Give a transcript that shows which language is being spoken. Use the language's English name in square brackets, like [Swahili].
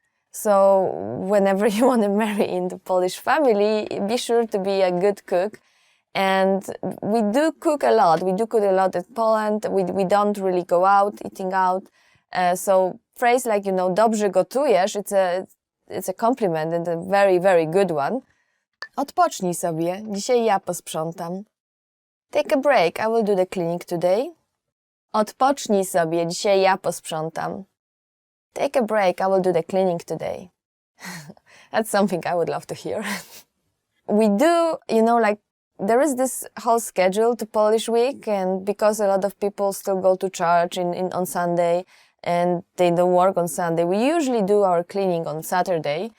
[English] So whenever you want to marry into Polish family, be sure to be a good cook. And we do cook a lot. We do cook a lot in Poland. We don't really go out, eating out. So phrase like, [Polish] dobrze gotujesz, [English] it's a compliment and a very, very good one. [Polish] Odpocznij sobie, dzisiaj ja posprzątam. [English] Take a break, I will do the cleaning today. [Polish] Odpocznij sobie, dzisiaj ja posprzątam. [English] Take a break, I will do the cleaning today. That's something I would love to hear. We do, there is this whole schedule to Polish Week, and because a lot of people still go to church on Sunday, and they don't work on Sunday, we usually do our cleaning on Saturday.